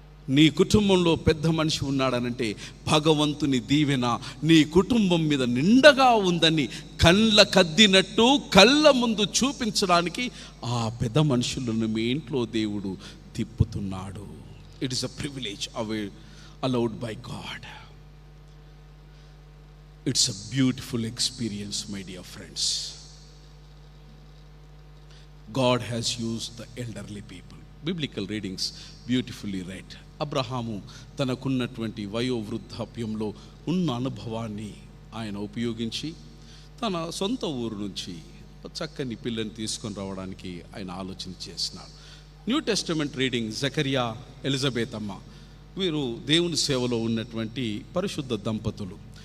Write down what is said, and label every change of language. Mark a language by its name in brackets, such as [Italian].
[Telugu] నీ కుటుంబంలో పెద్ద మనిషి ఉన్నాడనంటే భగవంతుని దీవెన నీ కుటుంబం మీద నిండగా ఉందని కళ్ళ కద్దినట్టు కళ్ళ ముందు చూపించడానికి ఆ పెద్ద మనుషులను మీ ఇంట్లో దేవుడు తిప్పుతున్నాడు. [English] It is a privilege allowed by God. It's a beautiful experience, my dear friends. God has used the elderly people. Biblical readings beautifully read. [Telugu] Abraham తనకున్నటువంటి వయోవృద్ధాప్యంలో ఉన్న అనుభవాన్ని ఆయన ఉపయోగించి తన సొంత ఊరు నుంచి చక్కని పిల్లని తీసుకొని రావడానికి ఆయన ఆలోచన చేసినాడు. [English] New Testament reading [Telugu] Zechariah, Elizabeth అమ్మ, వీరు దేవుని సేవలో ఉన్నటువంటి పరిశుద్ధ దంపతులు.